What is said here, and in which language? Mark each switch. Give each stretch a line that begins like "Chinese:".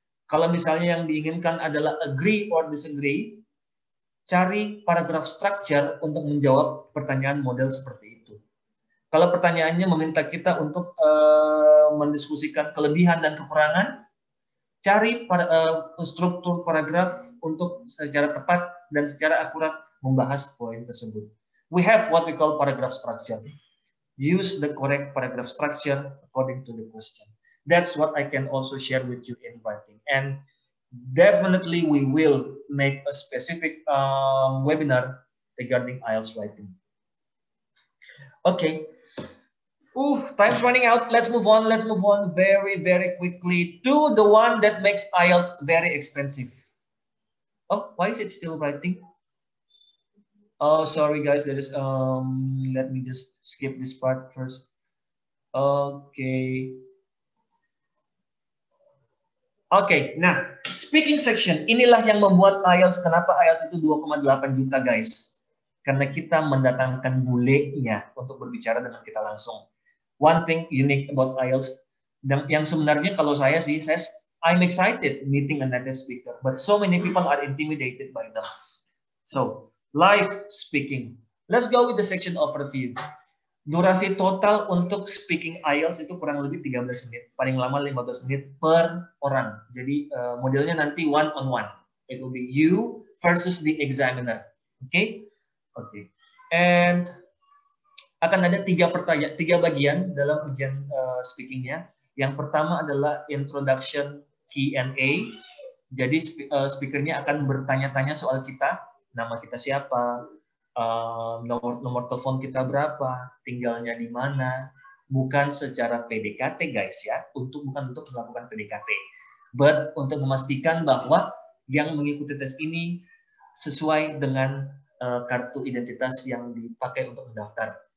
Indonesian: Kalau misalnya yang diinginkan adalah agree or disagree, cari paragraph structure untuk menjawab pertanyaan model seperti itu. Kalau pertanyaannya meminta kita untuk mendiskusikan kelebihan dan kekurangan, cari struktur paragraf untuk secara tepat dan secara akurat membahas poin tersebut.
English: We have what we call paragraph structure. Use the correct paragraph structure according to the question. That's what I can also share with you in writing. And definitely we will make a specific webinar regarding IELTS writing. Okay. Time's running out. Let's move on. Let's move on very, very quickly to the one that makes IELTS very expensive. Oh, why is it still writing? Oh, sorry guys. There is let me just skip this part first. Okay.
Indonesian: Oke, nah, speaking section, inilah yang membuat IELTS, kenapa IELTS itu 2,8 juta guys. Karena kita mendatangkan bulenya untuk berbicara dengan kita langsung.
English: One thing unique about IELTS,
Indonesian: yang sebenarnya kalau saya
English: I'm excited meeting a native speaker, but so many people are intimidated by them. So, live speaking, Let's go with the section overview.
Indonesian: Durasi total untuk speaking IELTS itu kurang lebih 13 menit. Paling lama 15 menit per orang. Jadi modelnya nanti
English: one on one. It will be you versus the examiner. Oke? Oke.
Indonesian: And akan ada 3 bagian dalam ujian speakingnya. Yang pertama adalah introduction Q&A. Jadi speakernya akan bertanya-tanya soal kita. Nama kita siapa? Nomor telepon kita berapa, tinggalnya di mana, bukan secara PDKT guys ya, bukan untuk melakukan PDKT, but untuk memastikan bahwa yang mengikuti tes ini sesuai dengan kartu identitas yang dipakai untuk mendaftar.